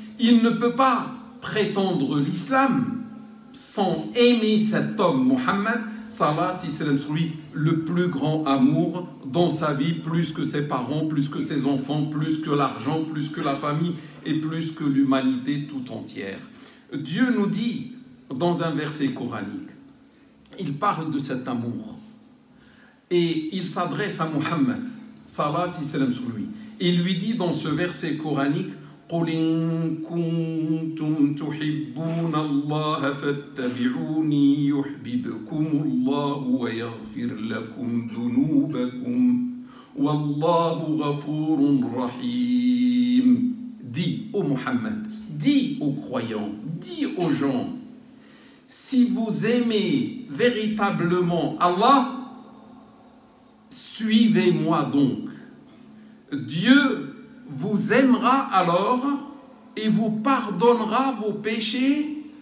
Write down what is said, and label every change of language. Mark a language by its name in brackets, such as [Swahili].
[French] Il ne peut pas prétendre l'islam sans aimer cet homme, Mohammed, salat et salam sur lui, le plus grand amour dans sa vie, plus que ses parents, plus que ses enfants, plus que l'argent, plus que la famille et plus que l'humanité tout entière. Dieu nous dit dans un verset coranique, il parle de cet amour et il s'adresse à Mohammed, salat et salam sur lui. Il lui dit dans ce verset coranique, [Arabic] قل إن كنتم تحبون الله فاتبعوني يحببكم الله ويغفر لكم ذنوبكم والله غفور رحيم. [French] Dis ô Mohammed, dis aux croyants, dis aux gens, si vous aimez véritablement Allah, suivez-moi donc. Dieu vous aimera alors et vous pardonnera vos péchés.